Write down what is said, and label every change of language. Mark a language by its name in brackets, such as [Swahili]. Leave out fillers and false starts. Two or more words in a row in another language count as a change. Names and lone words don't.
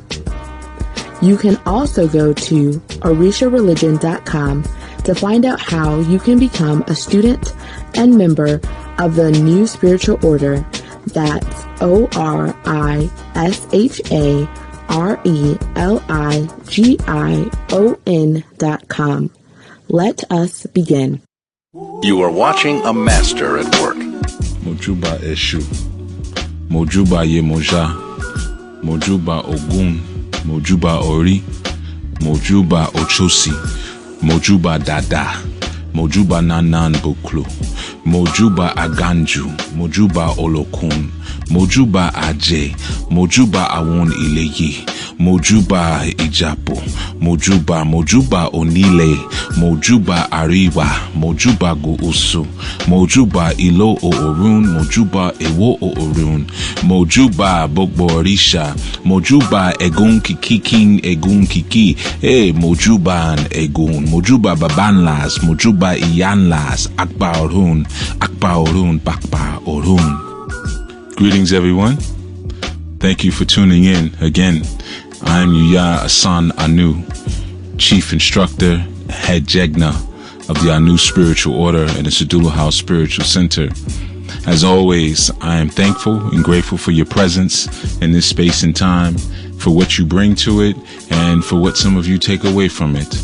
[English] You can also go to orishareligion.com to find out how you can become a student and member of the new spiritual order. That's ORISHARELIGION.com. Let us begin. You are watching a master at work. [Yoruba] Mojuba Eshu, Mojuba Yemoja, Mojuba Ogun, Mojuba Ori, Mojuba Ochosi, Mojuba Dada, Mojuba Nanan Buklu, Mojuba Aganju, Mojuba Olokun, Mojuba Aje, Mojuba Awon Ileyi, Mojuba Ijapo, Mojuba Onile, Mojuba Ariwa, Mojuba Guusu, Mojuba Ilo Orun, Mojuba Ewo Orun, Mojuba Bogborisha, Mojuba Egun Kikikin Egun Kiki, Mojuba Egun, Mojuba Babanlas, Mojuba Iyanlas, Akba Orun, Bakba Orun. [English] Greetings, everyone. Thank you for tuning in again. I'm Yuya Assaan-ANU, Chief Instructor, Head Jegna of the ANU Spiritual Order and the Sadulu House Spiritual Center. As always, I am thankful and grateful for your presence in this space and time, for what you bring to it, and for what some of you take away from it.